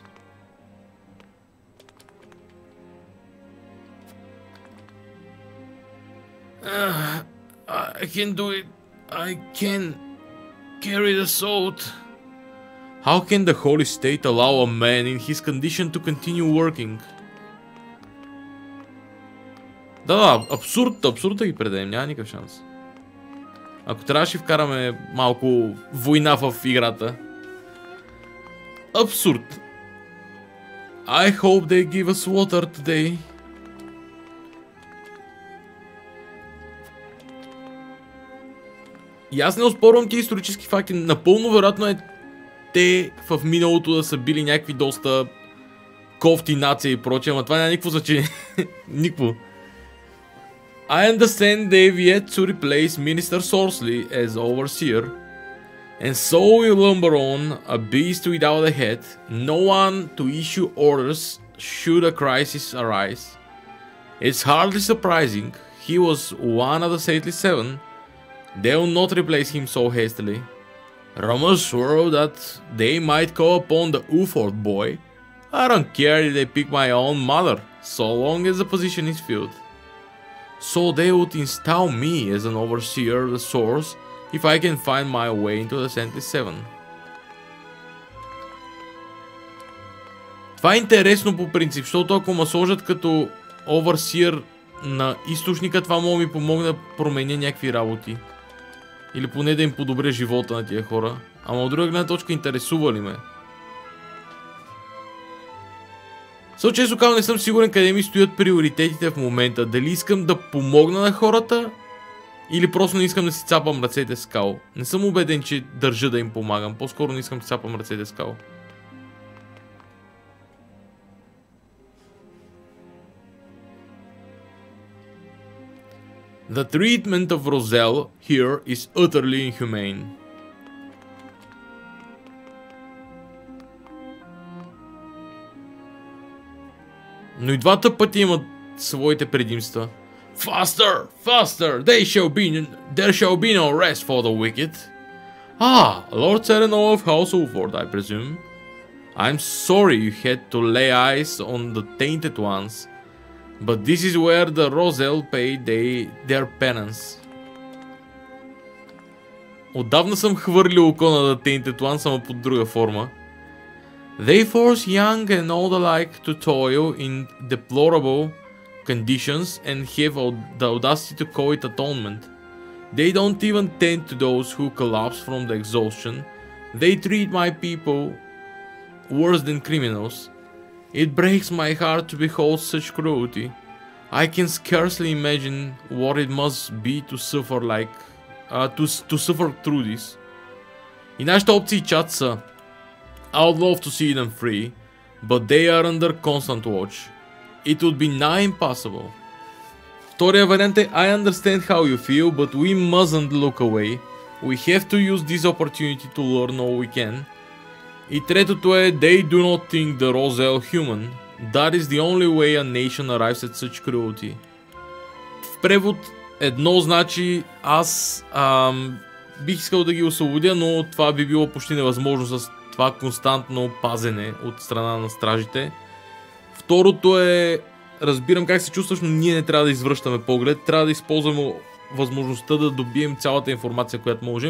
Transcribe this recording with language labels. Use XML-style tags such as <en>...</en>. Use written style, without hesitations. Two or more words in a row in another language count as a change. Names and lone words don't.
<en>I can do it. I can carry the salt. How can the Holy State allow a man in his condition to continue working?</en> <bg>Да, абсурд да ги предадем, няма никакъв шанс. Ако трябваше вкараме малко война в играта. Абсурд.</bg> <en>I hope they give us water today.</en> <bg>И аз не оспорвам тези исторически факти. Напълно вероятно е те в миналото да са били някакви доста кофти нация и прочее, ама това няма никакво значение. Никакво.</bg> <en>I understand they've yet to replace Minister Sorsley as overseer, and so we lumber on, a beast without a head, no one to issue orders should a crisis arise. It's hardly surprising, he was one of the Saintly Seven. They will not replace him so hastily. Rumors swirl that they might call upon the Uford boy. I don't care if they pick my own mother, so long as the position is filled. So they would install me as an overseer of the source if I can find my way into the Saintly Seven.</en> <bg>Това е интересно по принцип, защото ако ме сложат като overseer на източника, това мога ми помогне да променя някакви работи. Или поне да им подобря живота на тия хора. Ама от друга гледна точка интересува ли ме? Често казвам, не съм сигурен къде ми стоят приоритетите в момента. Дали искам да помогна на хората или просто не искам да си цапам ръцете с кал. Не съм убеден, че държа да им помагам. По-скоро не искам да си цапам ръцете с кал.</bg> <en>The treatment of Roselle here is utterly inhumane.</en> <bg>Но и двата пъти имат своите предимства.</bg> <en>Faster! Faster! There shall be no rest for the wicked. Ah, Lord Serenol of House Ulford, I presume. I'm sorry you had to lay eyes on the tainted ones. But this is where the Roselle pay their penance.</en> <bg>Отдавна съм хвърлил око на The Tainted Ones, ама под друга форма.</bg> <en>They force young and old alike to toil in deplorable conditions and have the audacity to call it atonement. They don't even tend to those who collapse from the exhaustion. They treat my people worse than criminals. It breaks my heart to behold such cruelty. I can scarcely imagine what it must be to suffer like to suffer through this.</en> <bg>И нашите опции чат са:</bg> <en>I would love to see them free, but they are under constant watch. It would be nigh impossible.</en> <bg>Втория вариант е:</bg> <en>I understand how you feel, but we mustn't look away. We have to use this opportunity to learn all we can.</en> <bg>И третото е:</bg> <en>They do not think the Roselle human. That is the only way a nation arrives at such cruelty.</en> <bg>В превод едно значи: аз бих искал да ги освободя, но това би било почти невъзможно с това константно пазене от страна на стражите. Второто е: разбирам как се чувстваш, но ние не трябва да извръщаме поглед, трябва да използваме възможността да добием цялата информация, която можем.</bg>